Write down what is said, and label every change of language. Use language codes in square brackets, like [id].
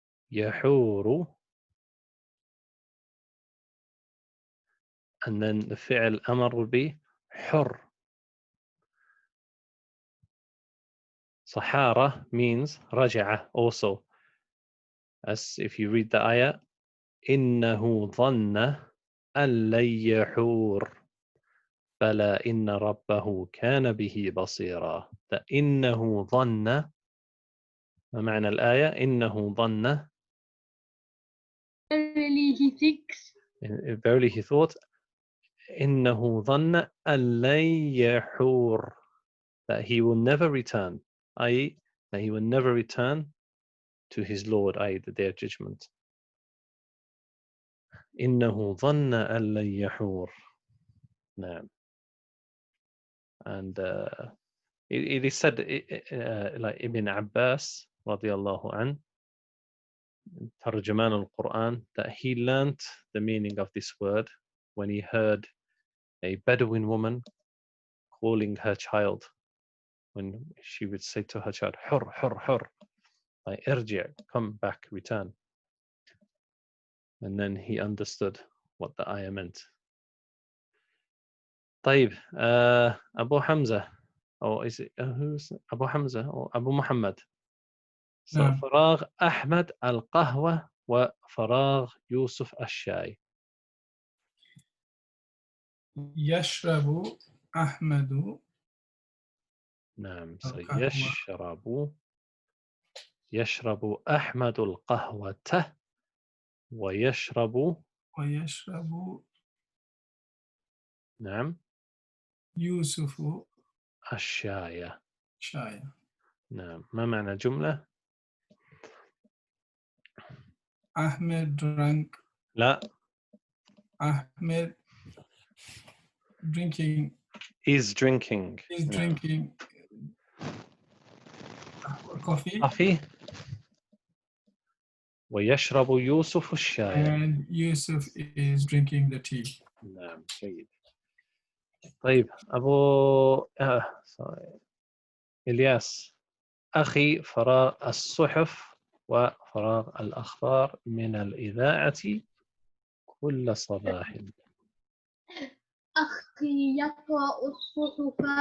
[ar] يحور. [en] And then the [ar] فعل أمر [en] would be حر. صحارة means رجع also. As if you read the ayah, [ar] إنه ظن أن لن يحور بلى إن ربه كان به بصيرا. إنه ظن, ما معنى الآية؟ إنه ظن, [en] Verily he thinks. verily he thought, [ar] إنه ظن أن لن يحور, [en] that he will never return, i.e. that he will never return to his Lord, i.e. the day of judgment. [ar] إنه ظن أن لن يحور. نعم. [en] And it is said, like Ibn Abbas radiallahu an, Tarjuman al-Quran, that he learnt the meaning of this word when he heard a Bedouin woman calling her child, when she would say to her child, Hur, Hur, Hur, like irji', come back, return. And then he understood what the ayah meant. طيب, Abu Hamza, or is it who's Abu Hamza or Abu Muhammad? So [ar] نعم. فراغ أحمد القهوة وفراغ يوسف الشاي. يشرب أحمد نعم. القهوة يشرب أحمد القهوة ويشرب ويشرب نعم يوسف الشاي. شاي. نعم. ما معنى الجملة؟ [en] Ahmed drank. [ar] لا. [en] Ahmed drinking. Is drinking. Is [ar] نعم. [en] drinking coffee. coffee. [ar] ويشرب يوسف الشاي. [en] And Yusuf is drinking the tea. [ar] نعم. جيد. طيب أبو sorry. إلياس أخي فراغ الصحف وفراغ الأخبار من الإذاعة كل صباح. أخي يقرأ الصحف.